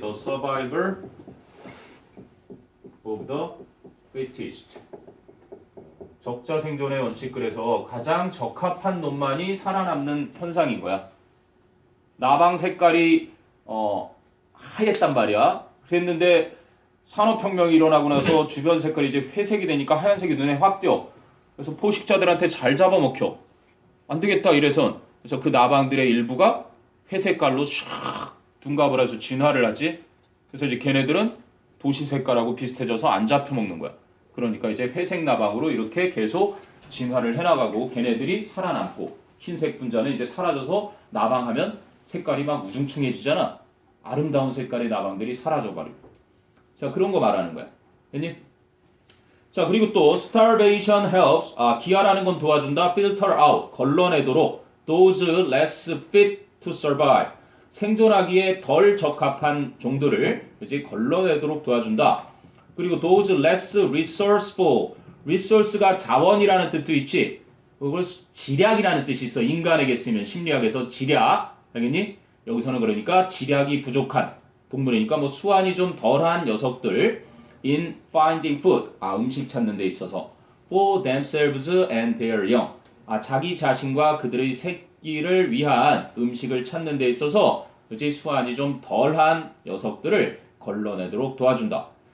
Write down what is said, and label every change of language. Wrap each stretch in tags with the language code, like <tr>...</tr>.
<en>The survival of the fittest.</en> <ko>적자 생존의 원칙. 그래서 가장 적합한 놈만이 살아남는 현상인 거야. 나방 색깔이 하였단 말이야. 그랬는데 산업혁명이 일어나고 나서 주변 색깔이 이제 회색이 되니까 하얀색이 눈에 확 띄어. 그래서 포식자들한테 잘 잡아먹혀. 안 되겠다 이래선. 그래서 그 나방들의 일부가 회색깔로 샥 둔갑을 해서 진화를 하지. 그래서 이제 걔네들은 도시 색깔하고 비슷해져서 안 잡혀먹는 거야. 그러니까 이제 회색 나방으로 이렇게 계속 진화를 해나가고 걔네들이 살아남고 흰색 분자는 이제 사라져서 나방하면 색깔이 막 우중충해지잖아. 아름다운 색깔의 나방들이 사라져버리고. 자, 그런 거 말하는 거야. 됐니? 자, 그리고 또</ko> <en>starvation helps.</en> <ko>기아라는 건 도와준다.</ko> <en>filter out.</en> <ko>걸러내도록.</ko> <en>those less fit to survive.</en> <ko>생존하기에 덜 적합한 종들을 그치? 걸러내도록 도와준다. 그리고</ko> <en>those less resourceful.</en> <ko>resource가 자원이라는 뜻도 있지. 그걸 지략이라는 뜻이 있어. 인간에게 쓰면 심리학에서 지략. 알겠니? 여기서는 그러니까 지략이 부족한 동물이니까 뭐 수완이 좀 덜한 녀석들</ko> <en>in finding food</en> <ko>음식 찾는 데 있어서</ko> <en>for themselves and their young</en> <ko>자기 자신과 그들의 새끼를 위한 음식을 찾는 데 있어서 그치 수완이 좀 덜한 녀석들을 걸러내도록 도와준다.</ko>